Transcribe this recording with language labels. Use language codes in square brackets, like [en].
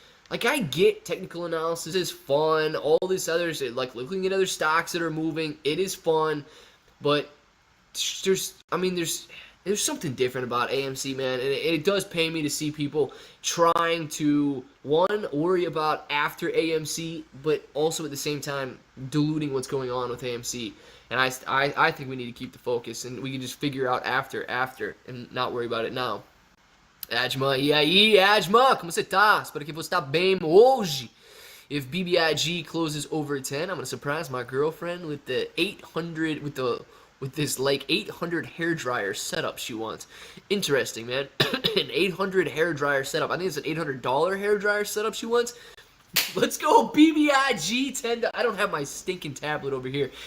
[en] Like, I get technical analysis is fun, all this other shit, like looking at other stocks that are moving, it is fun, but there's something different about AMC, man, and it does pain me to see people trying to, one, worry about after AMC, but also at the same time diluting what's going on with AMC. And I think we need to keep the focus, and we can just figure out after, and not worry about it now. [pt] Adma, e aí, Adma, como você tá? Espero que você tá bem hoje. [en] If BBIG closes over 10, I'm gonna surprise my girlfriend with the 800, with this like 800 hairdryer setup she wants. Interesting, man. An 800 hairdryer setup. I think it's an $800 hairdryer setup she wants. Let's go, BBIG 10. I don't have my stinking tablet over here.